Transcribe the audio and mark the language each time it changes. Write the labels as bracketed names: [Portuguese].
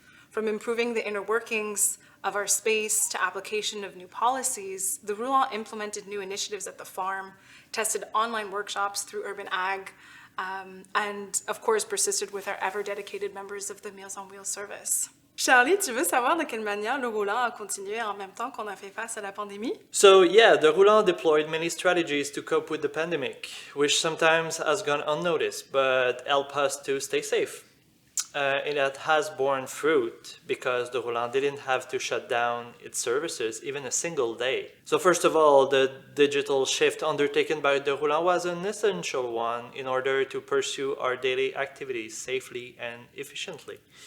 [English] From improving the inner workings of our space to application of new policies, the Roulant implemented new initiatives at the farm, tested online workshops through Urban Ag, and of course persisted with our ever-dedicated members of the Meals on Wheels service. [French] Charlie, tu veux savoir de quelle manière le Roulant a continué en même temps qu'on a fait face à la pandémie? [English] So yeah, the Roulant deployed many strategies to cope with the pandemic, which sometimes has gone unnoticed, but help us to stay safe. And that has borne fruit because the Roulant didn't have to shut down its services even a single day. So first of all, the digital shift undertaken by the Roulant was an essential one in order to pursue our daily activities safely and efficiently.